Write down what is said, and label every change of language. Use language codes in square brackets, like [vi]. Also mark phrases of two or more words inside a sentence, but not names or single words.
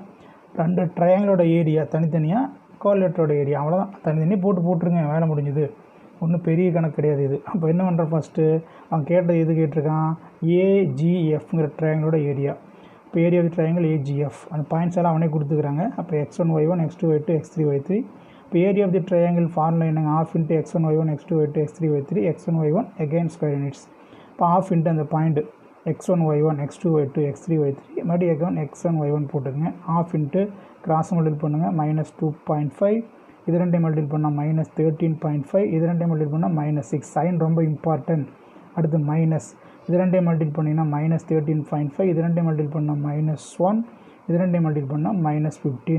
[ta] 2 ட்ரையாங்கிளோட ஏரியா தனித்தனியாக, கோஆர்டினேட்டரோட ஏரியா, அவ்வளோதான். தனித்தனியாக போட்டுருங்க, வேலை முடிஞ்சுது. ஒன்றும் பெரிய கணக்கு கிடையாது இது. அப்போ என்ன பண்ணுற, ஃபஸ்ட்டு அவன் கேட்டது எது கேட்டிருக்கான், ஏஜிஎஃப்ங்கிற ட்ரையாங்கிளோட ஏரியா. இப்போ [en] area of triangle AGF, [ta] அந்த பாயிண்ட்ஸ் எல்லாம் அவனே கொடுத்துக்கிறாங்க. அப்போ x1 y1 x2 y2 x3 y3. இப்போ [en] area of the triangle formula [ta] என்னங்க, ½ × x1 y1 x2 y2 x3 y3 x1 y1 [en] again square units. [ta] இப்போ ½ × அந்த பாயிண்ட் x1 y1 x2 y2 x3 y3 மறுபடியும் அகைன் x1 y1 போட்டுங்க. ½ [en] cross multiple [ta] பண்ணுங்கள், -2.5. இது ரெண்டையும் மல்டிபிள் பண்ணால் -13.5. இது ரெண்டையும் மல்டிபிள் பண்ணால் -6. சைன் ரொம்ப இம்பார்ட்டன்ட். அடுத்து மைனஸ், இது ரெண்டையும் மல்டிபிள் பண்ணிங்கன்னா -13.5. இது ரெண்டையும் மல்டிபிள் பண்ணால் -1. இது ரெண்டையும் மல்டிபிள் பண்ணால் -15.